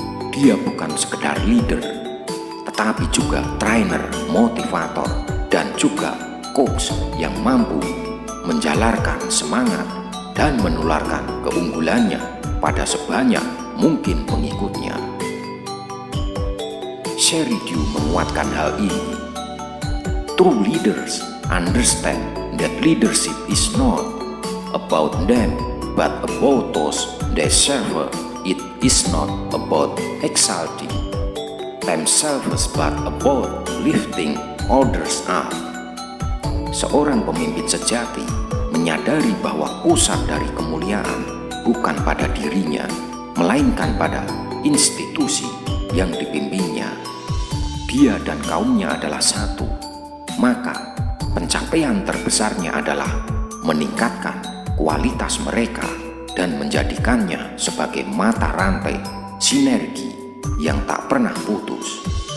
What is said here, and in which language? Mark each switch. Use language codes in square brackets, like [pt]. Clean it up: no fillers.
[id] Dia bukan sekedar leader, tetapi juga trainer, motivator, dan juga coach yang mampu menjalarkan semangat dan menularkan keunggulannya pada sebanyak mungkin pengikutnya. Sheridan menguatkan hal ini. [en] True leaders understand that leadership is not about them but about those they serve. It is not about exalting themselves but about lifting others up. [id] Seorang pemimpin sejati menyadari bahwa pusat dari kemuliaan bukan pada dirinya, melainkan pada institusi yang dipimpinnya. Dia dan kaumnya adalah satu, maka pencapaian terbesarnya adalah meningkatkan kualitas mereka dan menjadikannya sebagai mata rantai sinergi yang tak pernah putus.